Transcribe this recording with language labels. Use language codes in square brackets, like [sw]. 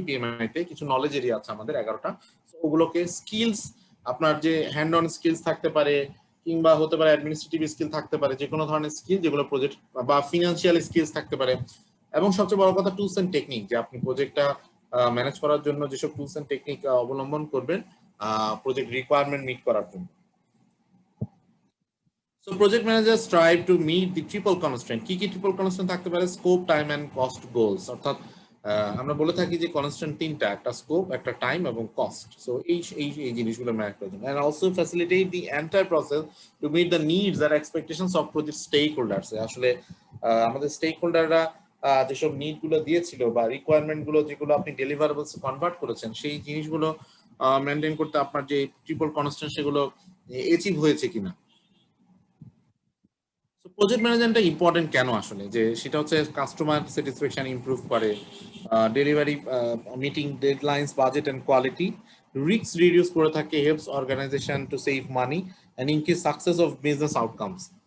[bn] PMI তে কিছু knowledge area আছে আমাদের 11টা। ওগুলোকে স্কিলস, আপনার যে হ্যান্ড অন স্কিলস থাকতে পারে, কিংবা হতে পারে অ্যাডমিনিস্ট্রেটিভ স্কিল থাকতে পারে, যে কোনো ধরনের স্কিল যেগুলো প্রজেক্ট, বা ফিনান্সিয়াল স্কিলস থাকতে পারে, এবং সবচেয়ে বড় কথা টুলস এন্ড টেকনিক, যে আপনি প্রজেক্টটা ম্যানেজ করার জন্য যেসব টুলস এন্ড টেকনিক অবলম্বন করবেন প্রজেক্ট রিকোয়ারমেন্ট মিট করার জন্য। [en] So project managers strive to meet the triple constraint. [bn] কি কি ট্রিপল কনস্ট্রেন্ট থাকতে পারে? Scope, time and cost goals. অর্থাৎ আমরা বলে থাকি যে কনস্ট্রেন্ট তিনটা, একটা স্কোপ, একটা টাইম এবং কস্ট। সো এই জিনিসগুলো ম্যানেজ করার জন্য, [en] and also facilitate the entire process to meet the needs and expectations of project stakeholders. [bn] আসলে আমাদের স্টেক হোল্ডাররা যেসব নিড গুলো দিয়েছিল, বা রিকোয়ারমেন্ট গুলো যেগুলো আপনি ডেলিভারেবলস কনভার্ট করেছেন, সেই জিনিসগুলো মেনটেন করতে আপনার যে ট্রিপল কনস্ট্রেন্ট সেগুলো অ্যাচিভ হয়েছে কিনা। প্রজেক্ট ম্যানেজমেন্টটা ইম্পর্টেন্ট কেন আসলে, যে সেটা হচ্ছে কাস্টমার স্যাটিসফ্যাকশন ইমপ্রুভ করে, delivery meeting deadlines, budget and quality, risk reduce করে থাকে, [en] Helps organization to save money and increase success of business outcomes.